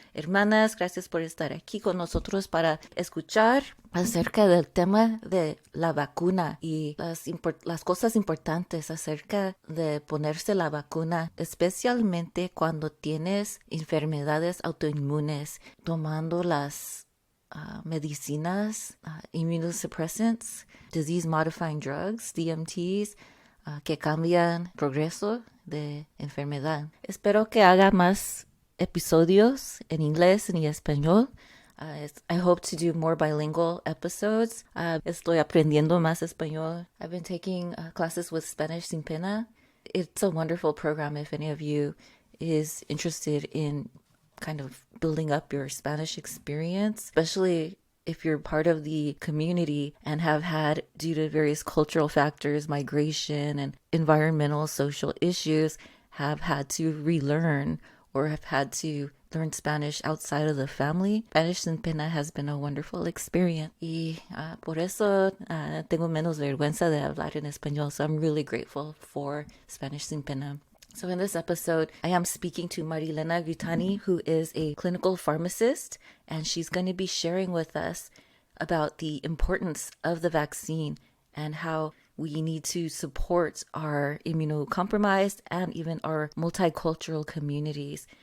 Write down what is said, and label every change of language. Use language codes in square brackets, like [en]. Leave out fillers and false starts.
[es] Hermanas, gracias por estar aquí con nosotros para escuchar acerca del tema de la vacuna y las cosas importantes acerca de ponerse la vacuna, especialmente cuando tienes enfermedades autoinmunes, tomando las medicinas, immunosuppressants, disease-modifying drugs, DMTs, que cambian progreso de enfermedad. Espero que haga más episodios en inglés y español. [en] I hope to do more bilingual episodes. [es] Estoy aprendiendo más español. [en] I've been taking classes with Spanish Sin Pena. It's a wonderful program if any of you is interested in kind of building up your Spanish experience, especially if you're part of the community and have had, due to various cultural factors, migration and environmental social issues, have had to relearn or have had to learn Spanish outside of the family. Spanish Sin Pena has been a wonderful experience. [es] Y por eso tengo menos vergüenza de hablar en español. [en] So I'm really grateful for Spanish Sin Pena. So in this episode, I am speaking to Marilena Grittani, who is a clinical pharmacist, and she's going to be sharing with us about the importance of the vaccine and how we need to support our immunocompromised and even our multicultural communities.